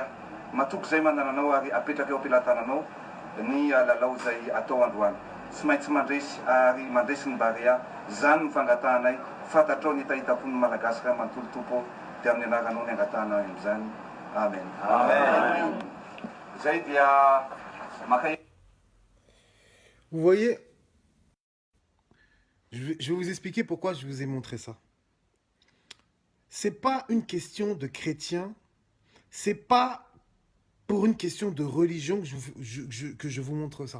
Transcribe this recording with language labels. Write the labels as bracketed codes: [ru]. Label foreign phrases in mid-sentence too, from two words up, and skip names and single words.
[mg] Matoky izay manananao ary apetraka eo am-pilatananao ny lalao izay atao androany. Tsy maintsy mandresy ary mandresy ny Baria, zany ny fangatahanay. Fantatrao ny tahitapon'ny malagasy ka manontolo tompo dia amin'ny anaranao ny angatahana amin'izany. Amen. Amen. Zay dia maka. [fr] Vous voyez, je vais vous expliquer pourquoi je vous ai montré ça. C'est pas une question de chrétien, c'est pas pour une question de religion que je vous montre ça.